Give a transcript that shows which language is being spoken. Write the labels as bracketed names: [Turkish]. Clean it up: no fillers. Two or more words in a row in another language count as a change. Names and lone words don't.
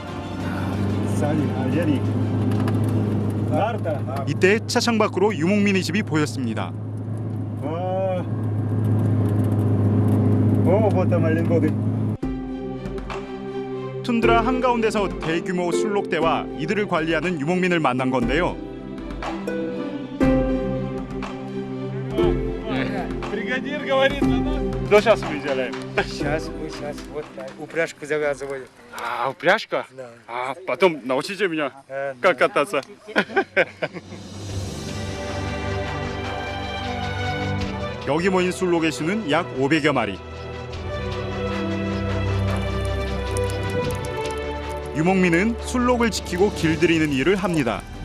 [Korean] 이때 차창 밖으로 유목민의 집이 보였습니다. 툰드라 한가운데서 대규모 술록대와 이들을 관리하는 유목민을 만난 건데요. [Russian] Бригадир говорит, что сейчас мы сделаем? Сейчас, вот упряжку завязываю. 아, упряжка? Да. 아, потом научите меня, как кататься. [Korean] 여기 모인 술록의 수는 약 500여 마리. 유목민은 술록을 지키고 길들이는 일을 합니다.